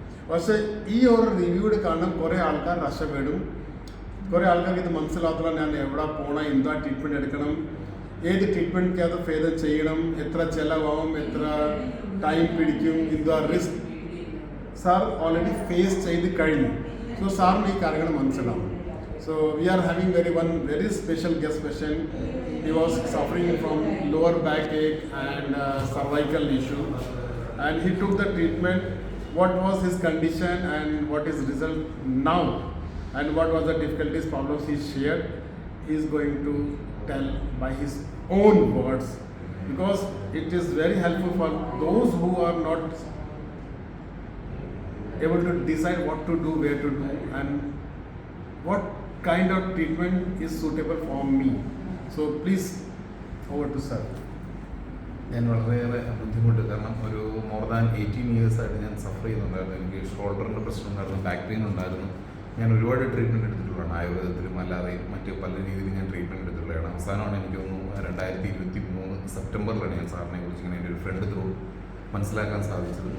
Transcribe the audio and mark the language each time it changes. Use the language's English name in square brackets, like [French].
[Malayalam] പക്ഷേ ഈ ഒരു റിവ്യൂടെ കാരണം കുറേ ആൾക്കാർ രക്ഷപ്പെടും. കുറേ ആൾക്കാർക്ക് ഇത് മനസ്സിലാത്തില്ല. ഞാൻ എവിടെ പോകണം, എന്താ ട്രീറ്റ്മെൻറ്റ് എടുക്കണം, ഏത് ട്രീറ്റ്മെൻറ്റ് അത് ഭേദം ചെയ്യണം, എത്ര ചിലവാകും, എത്ര ടൈം പിടിക്കും, എന്താ റിസ്ക് സാർ ഓൾറെഡി ഫേസ് ചെയ്ത് കഴിഞ്ഞു. സോ സാറിന് ഈ കാര്യങ്ങൾ മനസ്സിലാവും. [English] So we are having very special guest patient. He was suffering from lower backache and cervical issue, and he took the treatment. What was his condition and what is result now, and what was the difficulties, problems he shared, he is going to tell by his own words, because it is very helpful for those who are not able to decide what to do, where to do, and what kind of treatment is suitable for me. So please, over to sir. [Malayalam] ഞാൻ വളരെയേറെ ബുദ്ധിമുട്ട്. കാരണം ഒരു more than 18 ഇയേഴ്സായിട്ട് ഞാൻ സഫർ ചെയ്യുന്നുണ്ടായിരുന്നു. എനിക്ക് ഷോൾഡറിൻ്റെ പ്രശ്നം ഉണ്ടായിരുന്നു, ബാക്ക് പെയിൻ ഉണ്ടായിരുന്നു. ഞാൻ ഒരുപാട് ട്രീറ്റ്മെൻറ്റ് എടുത്തിട്ടുള്ളതാണ്. ആയുർവേദത്തിലും അല്ലാതെയും മറ്റ് പല രീതിയിലും ഞാൻ ട്രീറ്റ്മെൻറ്റ് എടുത്തിട്ടുള്ളതാണ്. അവസാനമാണ് എനിക്ക് തോന്നുന്നു 2023 സെപ്റ്റംബറിലാണ് ഞാൻ സാറിനെ കുറിച്ച് ഇങ്ങനെ എൻ്റെ ഒരു ഫ്രണ്ട് ത്രൂ മനസ്സിലാക്കാൻ സാധിച്ചത്.